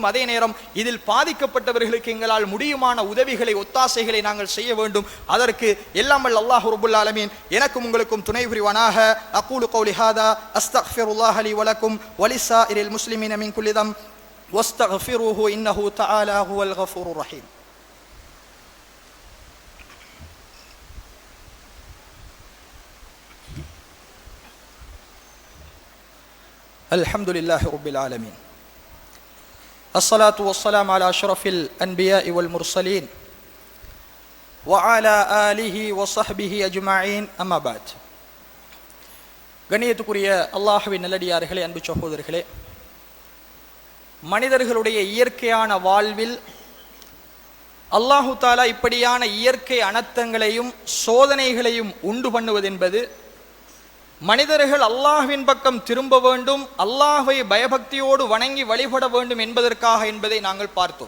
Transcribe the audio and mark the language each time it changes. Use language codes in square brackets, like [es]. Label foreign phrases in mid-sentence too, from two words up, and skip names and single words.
[ta] அதே நேரம் இதில் பாதிக்கப்பட்டவர்களுக்கு எங்களால் முடியுமான உதவிகளை, ஒத்தாசைகளை நாங்கள் செய்ய வேண்டும். அதற்கு எல்லாம் வல்ல [ar] الله رب العالمين [ta] எனக்கும் உங்களுக்கும் துணை புரிவானாக. [ar] أقول قولي هذا أستغفر الله لي ولكم ولسائر المسلمين من كل ذنب فاستغفروه إنه تعالى هو الغفور الرحيم. الحمد لله رب العالمين الصلاة والسلام على أشرف الأنبياء والمرسلين وعلى آله وصحبه أجمعين أما بعد. [ta] கண்ணியத்துக்குரிய அல்லாஹ்வின் நல்லடியார்களே, அன்பு சகோதரர்களே, மனிதர்களுடைய இயற்கையான வாழ்வில் [ar] الله تعالى [ta] இப்படியான இயற்கை அனர்த்தங்களையும் சோதனைகளையும் உண்டு பண்ணுவது என்பது மனிதர்கள் அல்லாஹ்வின் பக்கம் திரும்ப வேண்டும், அல்லாஹ்வை பயபக்தியோடு வணங்கி வழிபட வேண்டும் என்பதற்காக என்பதை நாங்கள் பார்த்தோம்.